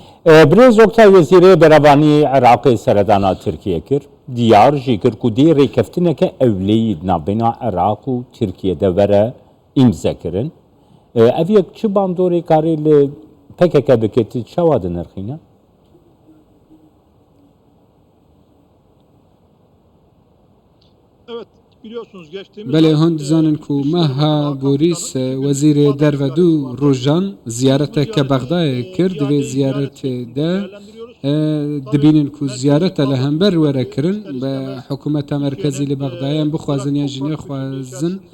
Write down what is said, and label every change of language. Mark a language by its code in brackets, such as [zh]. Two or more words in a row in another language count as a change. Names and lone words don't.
[ku] Birêz Oktay Wezîrê Berevanî Iraqê seredana Tirkiye kir diyar jî kir ku dê rêkeftineke ewleyî navbêna Iraq û Tirkiyeyê de were îmzekirin ev yek çi bandorê karê li PKK bike tu çawa dinirxîne? [tr] evet biliyorsunuz geçtiğimiz [ku] Belê hûn dizanin ku meha Boris wezîrê derve du rojan ziyareteke Bexdayê kir divê ziyaretê de dibînin ku ziyareta li hember were kirin bi hikûmeta merkezî li Bexdayê em bixwazin yan jî nexwazin